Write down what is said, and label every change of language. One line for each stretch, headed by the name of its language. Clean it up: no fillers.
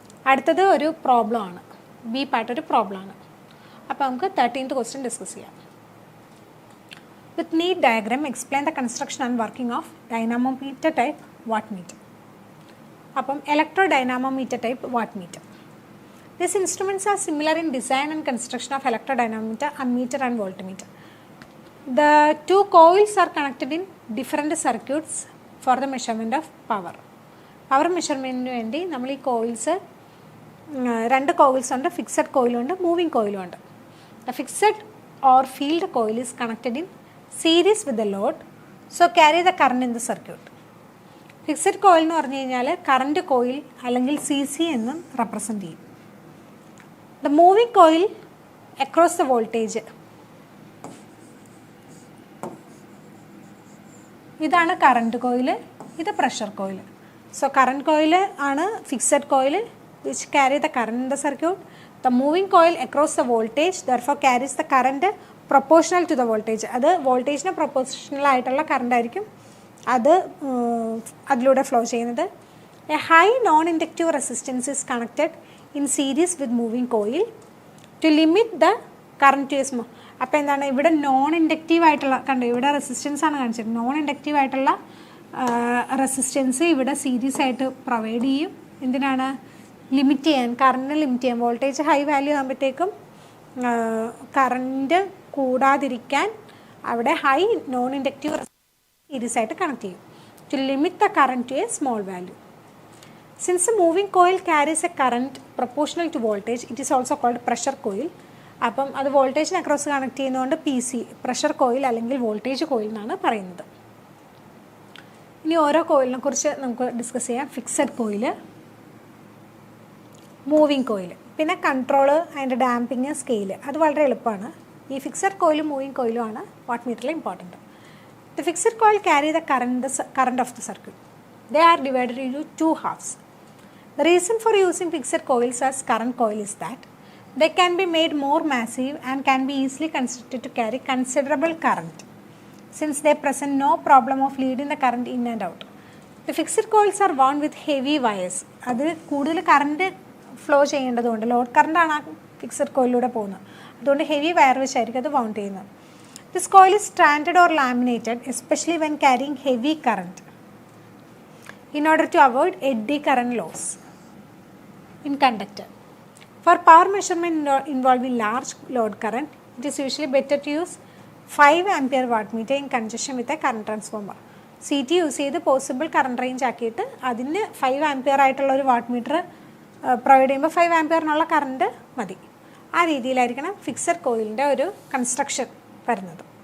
Malayalam: അടുത്തത് ഒരു പ്രോബ്ലം ആണ്. B പാർട്ട് ഒരു പ്രോബ്ലം ആണ്. അപ്പോൾ നമുക്ക് 13th ക്വസ്റ്റ്യൻ ഡിസ്കസ് ചെയ്യാം.
English: With neat diagram explain the construction and working of dynamometer type watt meter.
Malayalam: അപ്പം electro dynamometer type watt meter.
English: These instruments are similar in design and construction of electrodynamometer, ammeter and voltmeter. The two coils are connected in different circuits for the measurement of power.
Malayalam: Power measurement വേണ്ടി നമ്മൾ ഈ coils രണ്ട് coils ഉണ്ട്. Fixed കോയിലും ഉണ്ട്, moving കോയിലും ഉണ്ട്.
English: The fixed or field coil is connected in series with the load, so carry the current in the circuit.
Malayalam: Fixed coil എന്ന് പറഞ്ഞു കഴിഞ്ഞാൽ കറണ്ട് കോയിൽ അല്ലെങ്കിൽ CC എന്നും റെപ്രസെൻറ്റ് ചെയ്യും.
English: The moving coil across the voltage.
Malayalam: ഇതാണ് current coil, ഇത് pressure coil. So current coil ആണ് fixed coil
English: which carry the current in the circuit. The moving coil across the voltage therefore carries the current proportional to the voltage.
Malayalam: അത് വോൾട്ടേജിന് proportional ആയിട്ടുള്ള current ആയിരിക്കും അത് അതിലൂടെ flow ചെയ്യുന്നത്.
English: A high non-inductive resistance is connected in series with moving coil to limit the current to a small.
Malayalam: അപ്പോൾ എന്താണ് ഇവിടെ നോൺ ഇൻഡക്റ്റീവ് ആയിട്ടുള്ള കണ്ടോ, ഇവിടെ റെസിസ്റ്റൻസ് ആണ് കാണിച്ചത്. നോൺ ഇൻഡക്റ്റീവ് ആയിട്ടുള്ള റെസിസ്റ്റൻസ് ഇവിടെ സീരീസ് ആയിട്ട് പ്രൊവൈഡ് ചെയ്യും. എന്തിനാണ്? ലിമിറ്റ് ചെയ്യാൻ, കറണ്ട് ലിമിറ്റ് ചെയ്യാൻ. വോൾട്ടേജ് ഹൈ വാല്യൂ ആകുമ്പോഴത്തേക്കും കറണ്ട് കൂടാതിരിക്കാൻ അവിടെ ഹൈ നോൺ ഇൻഡക്റ്റീവ് സീരീസ് ആയിട്ട് കണക്ട് ചെയ്യും.
English: To limit the current to a small value. Since the moving coil carries a current proportional to voltage, it is also called pressure coil.
Malayalam: അപ്പം അത് വോൾട്ടേജിന് across connect ചെയ്യുന്നതുകൊണ്ട് PC pressure coil അല്ലെങ്കിൽ voltage coil എന്നാണ് പറയുന്നത്. ഇനി ഓരോ കോയിലിനെ കുറിച്ച് നമുക്ക് ഡിസ്കസ് ചെയ്യാം. ഫിക്സഡ് കോയിൽ, മൂവിങ് കോയിൽ, പിന്നെ കൺട്രോള്, അതിൻ്റെ ഡാമ്പിങ്, സ്കെയില്. അത് വളരെ എളുപ്പമാണ്. ഈ ഫിക്സഡ് കോയിലും മൂവിങ് കോയിലുമാണ് വാട്ട് മീറ്ററിൽ important.
English: The fixed coil carry the current of the circuit. They are divided into two halves. The reason for using fixed coils as current coil is that they can be made more massive and can be easily constructed to carry considerable current, since they present no problem of leading the current in and out. The fixed coils are wound with heavy wires.
Malayalam: അത് കൂടുതൽ current flow ചെയ്യേണ്ടതുകൊണ്ട്, load കറണ്ടാണ് ആ fixed കോയിലൂടെ പോകുന്നത്, അതുകൊണ്ട് heavy wire വെച്ചായിരിക്കും അത് wound ചെയ്യുന്നത്.
English: This coil is stranded or laminated, especially when carrying heavy current, in order to avoid eddy current loss in conductor. For power measurement involving large load current, it is usually better to use 5 ampere wattmeter in conjunction with a current transformer.
Malayalam: CT use ചെയ്ത് possible current range ആക്കിയിട്ട് അതിന് 5 ampere ആയിട്ടുള്ള ഒരു watt meter provide ചെയ്യുമ്പോൾ 5 ആംപിയറിനുള്ള current മതി. ആ രീതിയിലായിരിക്കണം fixed കോയിലിൻ്റെ ഒരു construction വരുന്നത്.